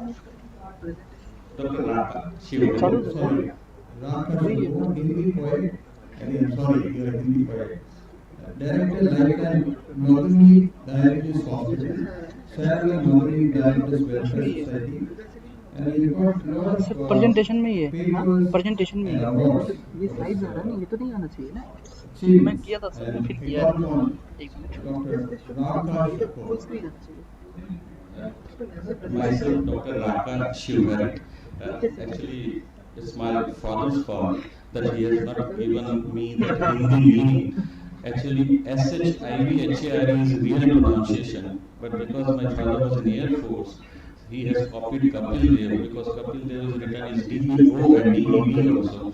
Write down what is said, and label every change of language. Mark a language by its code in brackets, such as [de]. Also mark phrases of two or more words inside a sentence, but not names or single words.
[en] Dr. Raka Shiva. Sorry, Raka Kapoor, Hindi poet. I'm sorry, you are a Hindi poet. Director, Lifetime Northern Diabetes Hospital, Sarah Northern Diabetes Welfare Society. And you've got a lot of [hi] प्रेजेंटेशन में ये [en] papers [hi] प्रेजेंटेशन में [en] and awards. [hi] ये स्लाइड जा रहा है ना, ये तो नहीं आना चाहिए ना। [en] Achievements. [hi] मैं किया था सर, [en] And [hi] फिर [en] we [hi] किया [en] talk on [hi] एक मिनट [en] Dr. Raka Kapoor. full screen [hi] आना चाहिए। [en] Myself, Dr. Raka Shiva. Actually, it's my father's fault that he has not given me the Hindi meaning. Actually, SHIVHAR is real pronunciation, but because my father was in Air Force, he has copied Kapil Dev, because Kapil Dev is written as DEO and DEB also.